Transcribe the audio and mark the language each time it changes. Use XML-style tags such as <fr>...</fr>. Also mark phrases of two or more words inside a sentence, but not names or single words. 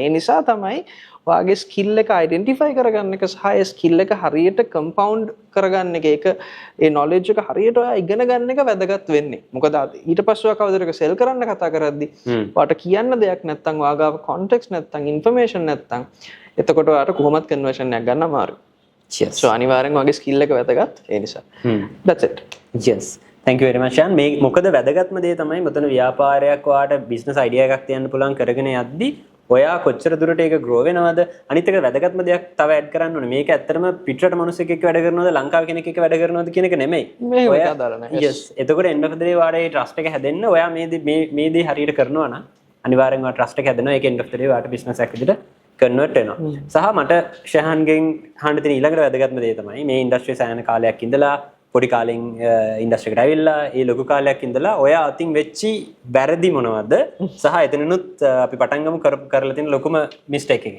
<si>ඒ නිසා තමයි ඔයාගේ ස්කිල් එක අයිඩෙන්ටිෆයි කරගන්න එක සහ ඒ ස්කිල් එක හරියට කම්පවුන්ඩ් කරගන්න එක ඒක ඒ නොලෙජ් එක හරියට ඔයා ඉගෙන ගන්න එක වැදගත් වෙන්නේ. මොකද ඊට පස්සේ ඔයා කවදාද එක සෙල් කරන්න කතා කරද්දී ඔයාට කියන්න දෙයක් නැත්නම් ඔයා ගාව කොන්ටෙක්ස්ට් නැත්නම් ඉන්ෆර්මේෂන් නැත්නම් එතකොට ඔයාට කොහොමත් කන්වර්ෂන් එකක් ගන්න අමාරුයි.</si> <en>Yes.</en> <si>So අනිවාර්යෙන් ඔයාගේ ස්කිල් එක වැදගත් ඒ නිසා.</si> <en>That's it. Yes. Thank you very much. Shan.</en> <si>මේ මොකද වැදගත්ම දේ තමයි මෙතන ව්‍යාපාරයක් ඔයාට</si> <en>business idea</en> <si>එකක් තියන්න පුළුවන් කරගෙන යද්දී ඔයා කොච්චර දුරට ඒක ග්‍රෝ වෙනවද අනිත් එක වැදගත්ම දෙයක් තව ඇඩ් කරන්න ඕනේ. මේක ඇත්තටම පිටරට මිනිස්සෙක් එක්ක වැඩ කරනවද ලංකාවේ කෙනෙක් එක්ක වැඩ කරනවද කියන එක නෙමෙයි. ඔයා දාලා නැහැ. Yes. එතකොට</si> <en>end of the day</en> <si>ඔයාට trust එක හැදෙන්න ඔයා මේ දේ හරියට කරනවා නම් අනිවාර්යෙන්ම ඔයා trust එක හැදෙනවා. ඒක</si> <en>end of the day</en> <si>ඔයාට business එකක් විදිහට කන්වර්ට් වෙනවා. සහ මට ෂහන්ගෙන් අහන්න තියෙන ඊළඟට වැදගත්ම දේ තමයි මේ ඉන්ඩස්ට්‍රි සෑහෙන කාලයක් ඉඳලා පොඩි කාලෙන් ඉන්ඩස්ට්‍රි එකට ඇවිල්ලා ඒ ලොකු කාලයක් ඉඳලා ඔයා අතින් වෙච්චි වැරදි මොනවද සහ එතනනුත් අපි පටන් ගමු කරලා තියෙන ලොකුම මිස්ටේක් එක.</si>